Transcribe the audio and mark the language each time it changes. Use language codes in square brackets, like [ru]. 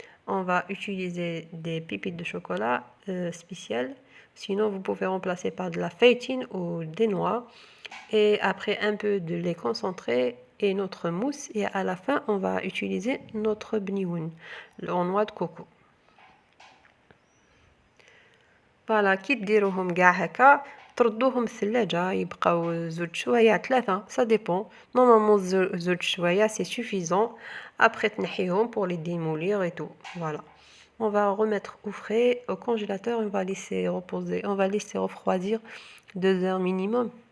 [fr] On va utiliser des pépites de chocolat spéciales. Sinon vous pouvez remplacer par de la feuilletine ou des noix. Et après un peu de lait concentré et notre mousse. Et à la fin on va utiliser notre bnioun en noix de coco. [ar] فوالا كي ديروهم كاع هكا تردوهم الثلاجة يبقاو زوج شوايع 3 [fr] ça dépend. Normalement [ar] زوج شوايع [fr] c'est suffisant. Après [ar] تنحيهم [fr] pour les démolir et tout. Voilà. On va remettre au frais au congélateur, on va laisser reposer, on va laisser refroidir 2 heures minimum.